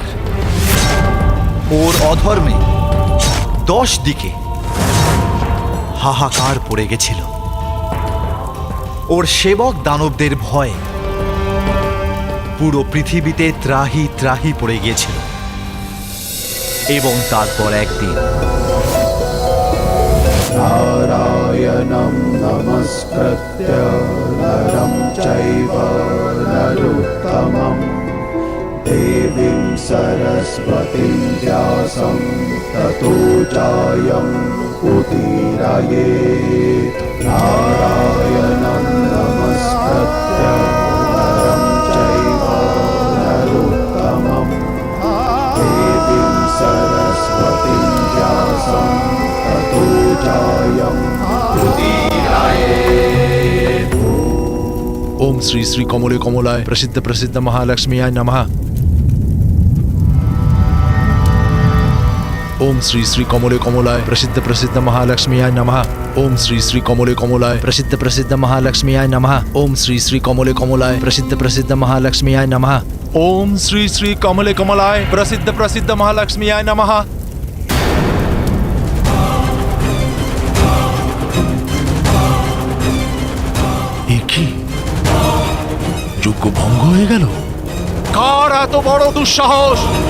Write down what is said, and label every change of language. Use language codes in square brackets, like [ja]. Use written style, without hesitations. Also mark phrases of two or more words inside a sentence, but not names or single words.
[bn] ওর অধর্মে 10 দিকে হাহাকার পড়ে গেছিল। ওর সেবক দানবদের ভয়ে পুরো পৃথিবীতে ত্রাহি ত্রাহি পড়ে গিয়েছিল। এবং তারপর একদিন [sa] নারায়ণং নমস্কৃত্য নরং চৈব নরোত্তমং দেবীং সরস্বতীং ব্যাসং ততো জয়ং উদীরয়েৎ। নারায়ণং নমস্কৃত্য নরং চৈব নরোত্তমং দেবীং সরস্বতীং ব্যাসং ততো জয়ং উদীরয়েৎ। ओम श्री श्री कमले कमलाय प्रसिद्ध प्रसिद्ध महालक्ष्मीयाय नमः। ओम श्री श्री कमले कमलाय प्रसिद्ध प्रसिद्ध महालक्ष्मीयाय नमः। ओम श्री श्री कमले कमलाय प्रसिद्ध प्रसिद्ध महालक्ष्मीयाय नमः। ओम श्री श्री कमले कमलाय प्रसिद्ध प्रसिद्ध महालक्ष्मीयाय नमः। ओम श्री श्री कमले कमलाय प्रसिद्ध प्रसिद्ध महालक्ष्मीयाय नमः। [bn] যজ্ঞ ভঙ্গ হয়ে গেল। কার এত বড় দুঃসাহস?